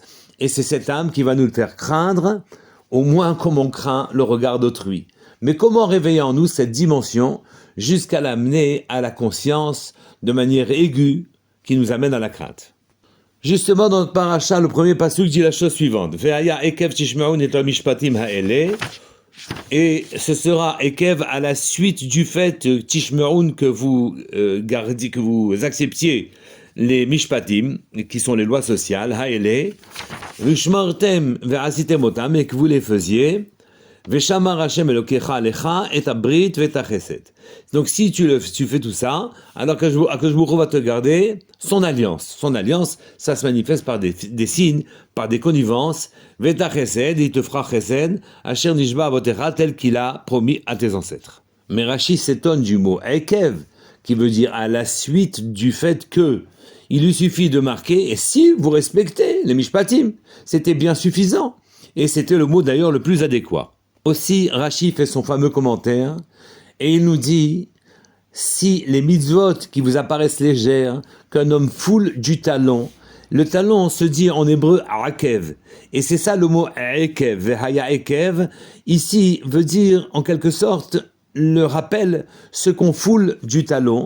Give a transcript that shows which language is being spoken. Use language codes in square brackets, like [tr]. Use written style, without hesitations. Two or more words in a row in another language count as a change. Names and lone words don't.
[fr] Et c'est cette âme qui va nous faire craindre, au moins comme on craint le regard d'autrui. Mais comment réveiller en nous cette dimension jusqu'à l'amener à la conscience de manière aiguë qui nous amène à la crainte? Justement, dans notre paracha, le premier pasuk dit la chose suivante. [he] והיה עקב תשמעון את משפטים האלה. [fr] Et ce sera ekev à la suite du fait tishma'un que vous gardiez, que vous acceptiez les mishpatim, qui sont les lois sociales, [he] האלה, ושמרתם ועשיתם אותם, [fr] et que vous les faisiez, [he] ושמר השם אלוקיך עליך את הברית ואת החסד. [fr] Donc si tu fais tout ça, alors [he] הקדוש ברוך הוא [fr] va te garder son alliance. Son alliance, ça se manifeste par des signes, par des connivences, ve'tachesed, il te fera chesed, [he] אשר נשבע אבותיך, [fr] tel qu'il a promis à tes ancêtres. Mais Rashi s'étonne du mot ekev, qui veut dire à la suite du fait que il lui suffit de marquer, et si vous respectez les mishpatim, c'était bien suffisant. Et c'était le mot d'ailleurs le plus adéquat. Aussi, Rashi fait son fameux commentaire, et il nous dit, si les mitzvot qui vous apparaissent légères, qu'un homme foule du talon, le talon se dit en hébreu akev, et c'est ça le mot akev, [he] והיה עקב, [fr] ici veut dire en quelque sorte le rappel, ce qu'on foule du talon.